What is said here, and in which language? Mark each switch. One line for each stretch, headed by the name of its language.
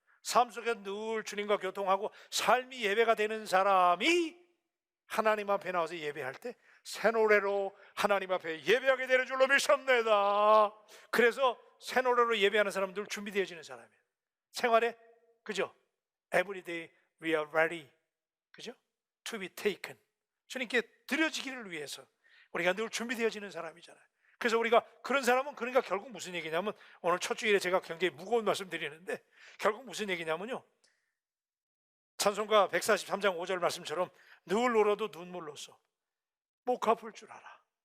Korean: 삶 속에 늘 주님과 교통하고 삶이 예배가 되는 사람이 하나님 앞에 나와서 예배할 때 새 노래로 하나님 앞에 예배하게 되는 줄로 믿습니다. 그래서 새 노래로 예배하는 사람들 준비되어지는 사람이에요. 생활에, 그죠?
English: Every day we are ready,
Korean: 그죠?
English: To be taken.
Korean: 주님께 드려지기를 위해서 우리가 늘 준비되어지는 사람이잖아요. 그래서 우리가 그런 사람은, 그러니까 결국 무슨 얘기냐면, 오늘 첫 주일에 제가 굉장히 무거운 말씀 드리는데 결국 무슨 얘기냐면요, 찬송가 143장 5절 말씀처럼 늘 울어도 눈물로써 못 갚을 줄 알아.